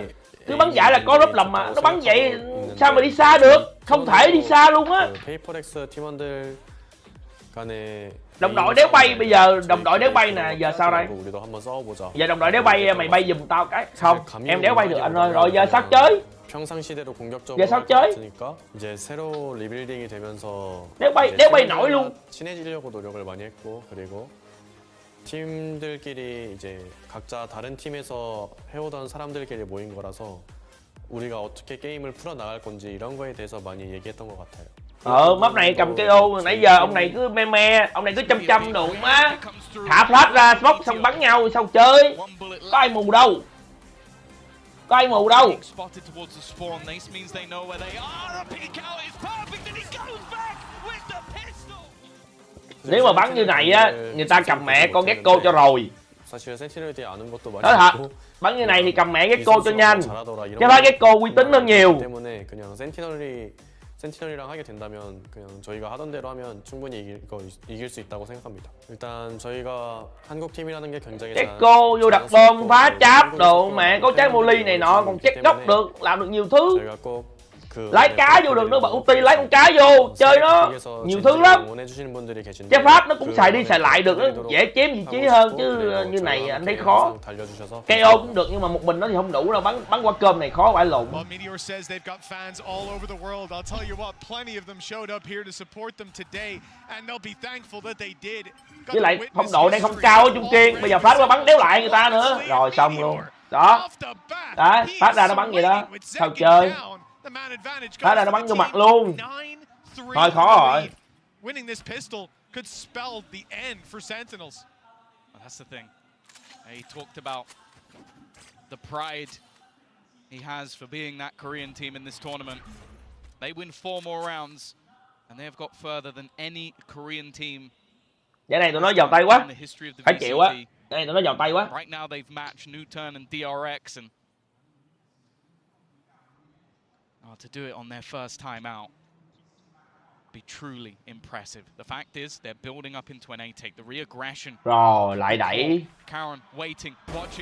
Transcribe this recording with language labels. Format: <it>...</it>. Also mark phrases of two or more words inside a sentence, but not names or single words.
<vi>Cứ bắn giải là có rúp lầm mà, nó bắn vậy sao mà đi xa được, không thể đi xa luôn á.</vi> <ko>페이퍼렉스 팀원들 간에</ko> <vi>Đồng đội đéo bay bây giờ, đồng đội đéo bay nè, giờ sao đây?</vi> <ko>우리도 한번 싸워보자.</ko> <vi>Giờ đồng đội đéo bay, mày bay giùm tao cái. Không, em đéo bay được anh ơi, rồi giờ sao chơi?</vi> <ko>평상시대로 공격적으로</ko> <vi>giờ sao chơi?</vi> <ko>했으니까 이제 새로 리빌딩이 되면서</ko> <vi>đéo bay nổi luôn.</vi> <ko>친해지려고 노력을 많이 했고 그리고 팀들끼리 이제 각자 다른 팀에서 해오던 사람들끼리 모인 거라서 우리가 어떻게 게임을 풀어 나갈 건지 이런 거에 대해서 많이 얘기했던 것 같아요.</ko> <vi>Map này cầm KO nãy giờ ông này cứ me, ông này cứ chăm đụng á, thả flash ra smoke xong bắn nhau sao chơi? Có ai mù đâu, có ai mù đâu. Nếu mà bắn như này á, người ta cầm mẹ con Gecko cho rồi. Nói thật, bắn như này thì cầm mẹ Gecko cho nhanh, chứ phải Gecko uy tín hơn nhiều.</vi> <ko>센티널이랑 하게 된다면 그냥 저희가 하던 대로 하면 충분히 이길 수 있다고 생각합니다. 일단 저희가 한국 팀이라는 게 굉장히</ko> <vi>Gecko vô đặt bom phá cháp đồ mẹ có trái moly này nọ còn check góc được, làm được nhiều thứ. Lái cá vô được nữa, bật ulti lái con cá vô chơi nó nhiều thứ lắm. Trái pháp nó cũng xài đi xài lại được, nó dễ chém vị trí hơn chứ như này anh thấy khó. KO cũng được nhưng mà một mình nó thì không đủ đâu, bắn qua cơm này khó phải lộn. Với lại phong độ đang không cao ở Trung Kiên, bây giờ phát qua bắn đéo lại người ta nữa, rồi xong luôn. Đó, đấy, phát ra nó bắn vậy đó, sao chơi? Phát ra nó bắn vô mặt luôn. Thôi khó rồi.</vi> <en>Winning this pistol could spell the end for Sentinels. That's the thing. He talked about the pride he has for being that Korean team in this tournament. They win 4 more rounds and they have got further than any Korean team.</en> <vi>Cái này tụi nó vào tay quá. Phải chịu á. Cái này tụi nó vào tay quá.</vi> <en>Right now they've matched Newturn and DRX and to do it on their first time out be truly impressive. The fact is they're building up into an A-take. The re-aggression.</en> <vi>Rồi lại đẩy.</vi> <en>Karen waiting, watching.</en>